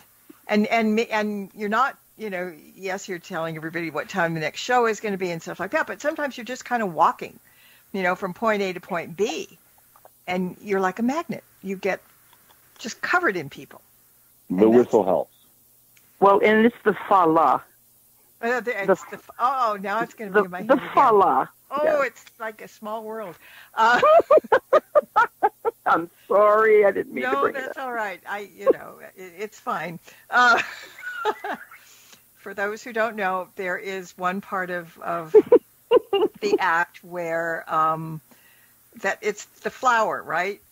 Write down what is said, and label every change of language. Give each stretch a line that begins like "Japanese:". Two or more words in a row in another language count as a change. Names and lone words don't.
English: And you're not, yes, you're telling everybody what time the next show is going to be and stuff like that, but sometimes you're just kind of walking, from point A to point B, and you're like a magnet. You get just covered in people. The whistle helps. Well, and it's the fa-la. Now it's going to be in my head The again. fa-la. Oh, yeah. It's like a small world. I'm sorry, I didn't mean to bring it up. No, that's all right. It's fine. For those who don't know, there is one part of the act where that it's the flower, right?